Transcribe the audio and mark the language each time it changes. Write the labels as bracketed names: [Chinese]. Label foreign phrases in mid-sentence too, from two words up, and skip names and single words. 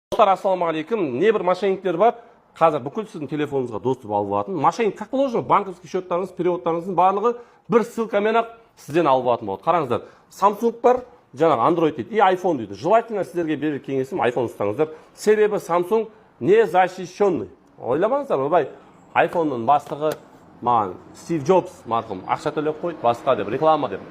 [Kazakh] Ассалаумағалейкум. Небір мошенниктер бар. Қазір бүкіл сіздің телефоныңызға доступ алып алатын. Мошенник [Russian] как положено, [Kazakh] банковский счеттарыңыз, переводтарыңыздың барлығы бір ссылкамен ақ сізден алып алатын болады. Қараңыздар, Samsung бар, жаңағы Android дейді, и iPhone дейді. Желательно сіздерге берер кеңесім iPhone ұстаңыздар. Себебі Samsung [Russian] не защищенный. [Kazakh] Ойламаңыздар, олай iPhone-ның бастығы маған Стив Джобс марқұм ақша төлеп қойды, басқа деп, реклама деп.